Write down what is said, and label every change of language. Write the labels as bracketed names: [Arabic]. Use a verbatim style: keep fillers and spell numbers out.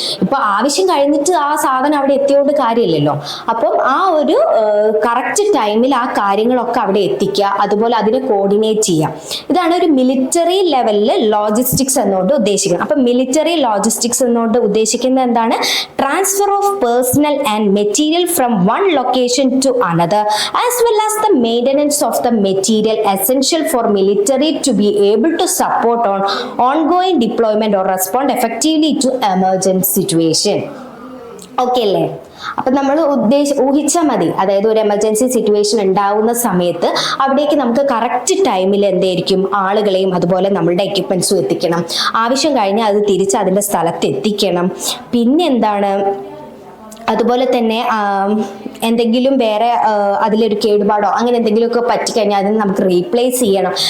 [Malayalam] ഇപ്പോൾ ആവശ്യം കഴിഞ്ഞിട്ട് ആ സാധനം അവിടെ എത്തിയോണ്ട് കാര്യമില്ലല്ലോ. അപ്പം ആ ഒരു കറക്റ്റ് ടൈമിൽ ആ കാര്യങ്ങളൊക്കെ അവിടെ എത്തിക്കുക, അതുപോലെ അതിനെ കോർഡിനേറ്റ് ചെയ്യുക. ഇതാണ് ഒരു മിലിറ്ററി ലെവലിൽ ലോജിസ്റ്റിക്സ് എന്നോട് ഉദ്ദേശിക്കുന്നത്. അപ്പം മിലിറ്ററി ലോജിസ്റ്റിക്സ് എന്നോട് ഉദ്ദേശിക്കുന്നത് എന്താണ്? [English] Transfer of personal and material from one location to another as well as the maintenance of the material essential for military to be able to support on ongoing deployment or respond effectively to emergency situation. [Malayalam] Okay le? അപ്പം നമ്മൾ ഉദ്ദേശ ഊഹിച്ചാൽ മതി. അതായത് ഒരു emergency situation ഉണ്ടാവുന്ന സമയത്ത് അവിടേക്ക് നമുക്ക് കറക്റ്റ് ടൈമിൽ എന്തായിരിക്കും ആളുകളെയും അതുപോലെ നമ്മളുടെ എക്യുപ്മെൻറ്റ്സും എത്തിക്കണം. ആവശ്യം കഴിഞ്ഞാൽ അത് തിരിച്ച് അതിൻ്റെ സ്ഥലത്ത് എത്തിക്കണം. പിന്നെന്താണ്, അതുപോലെ തന്നെ എന്തെങ്കിലും വേറെ അതിലൊരു കേടുപാടോ അങ്ങനെ എന്തെങ്കിലുമൊക്കെ പറ്റിക്കഴിഞ്ഞാൽ അതിന് നമുക്ക് റീപ്ലേസ് ചെയ്യണം.